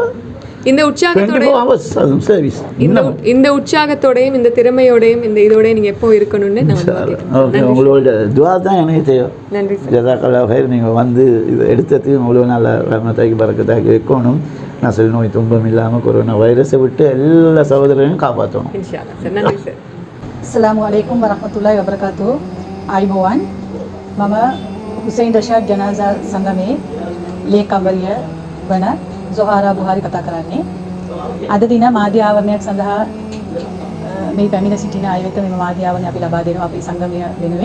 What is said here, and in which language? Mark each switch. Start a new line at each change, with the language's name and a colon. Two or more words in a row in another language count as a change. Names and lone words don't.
Tamil: இந்த உற்சாகத்தோடையும் இந்த திறமையோடையும் இந்த இதோடய நீங்க எப்போ இருக்கணும்னு உங்களோட துவா தான் எனக்கு தேவை. நன்றி
Arabic: جزاك الله خير.
Tamil: நீங்கள் வந்து இது எடுத்ததுக்கு உங்களுக்கு நல்ல ரஹ்மத்தாக்கி பரக்கத்தாக்கி வைக்கணும். நசல் நோய் துன்பம் இல்லாமல் கொரோனா வைரஸை விட்டு எல்லா சகோதரரையும் காப்பாற்றணும். நன்றி சார்.
Arabic: السلام عليكم ورحمة الله وبركاته.
Sinhala: ආයිබෝවන්. මම හුසයින් රෂාඩ් ජනාසා සංගමේ ලේකම්වරිය වන ජොහාරා බුහාරි කතා කරන්නේ. අද දින මාධ්‍ය ආවරණයක් සඳහා මේ පැමිණ සිටින අය වෙත මෙම මාධ්‍ය ආවරණය අපි ලබා දෙනවා අපේ සංගමය වෙනුවෙන්.